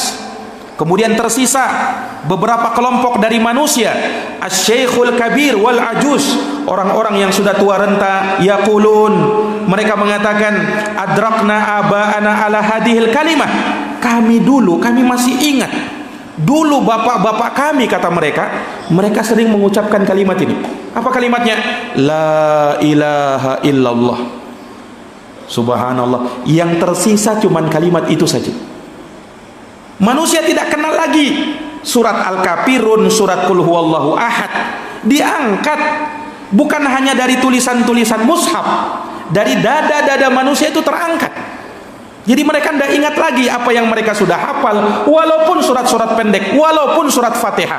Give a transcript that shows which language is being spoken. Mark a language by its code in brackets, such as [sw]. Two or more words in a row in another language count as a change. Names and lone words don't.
[id] Kemudian tersisa beberapa kelompok dari manusia, [ar] الشيخ الكبير والعجوز, [id] orang-orang yang sudah tua renta, yaqulun, mereka mengatakan, [ar] أدركنا آباءنا على هذه الكلمة. [id] Kami masih ingat dulu bapak-bapak kami, kata mereka sering mengucapkan kalimat ini. Apa kalimatnya? [ar] لا إله إلا الله. سبحان الله. [id] Yang tersisa cuman kalimat itu saja. Manusia tidak kenal lagi surat Al-Kafirun, surat Qul Huwallahu Ahad. Diangkat bukan hanya dari tulisan-tulisan mushaf, dari dada-dada manusia itu terangkat. Jadi mereka tidak ingat lagi apa yang mereka sudah hafal, walaupun surat-surat pendek, walaupun surat Fatihah.